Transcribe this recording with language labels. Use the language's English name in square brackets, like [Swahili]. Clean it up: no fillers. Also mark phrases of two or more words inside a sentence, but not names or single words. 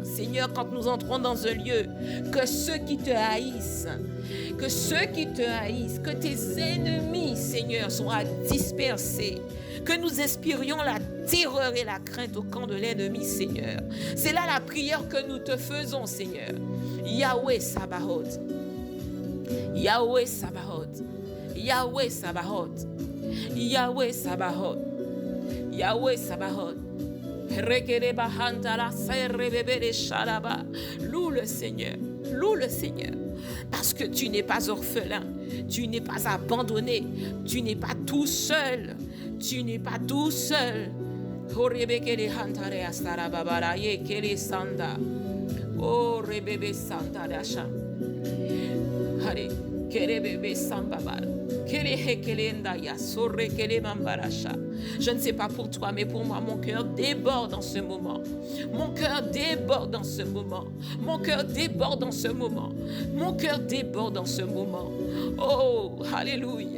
[French] Seigneur, quand nous entrons dans un lieu, que ceux qui te haïssent, que tes ennemis, Seigneur, soient dispersés, que nous inspirions la terreur et la crainte au camp de l'ennemi, Seigneur. C'est là la prière que nous te faisons, Seigneur. Yahweh Sabaoth, Yahweh Sabaoth, Yahweh Sabaoth, Yahweh Sabaoth, Yahweh Sabaoth. Loue le Seigneur, loue le Seigneur, parce que tu n'es pas orphelin, tu n'es pas abandonné, tu n'es pas tout seul, tu n'es pas tout seul. Oh, rebebe santa dasha. Hare, kerebebe sambabara. Je ne sais pas pour toi, mais pour moi, mon cœur déborde en ce moment. Mon cœur déborde en ce moment. Mon cœur déborde en ce moment. Mon cœur déborde en ce moment. Oh, alléluia.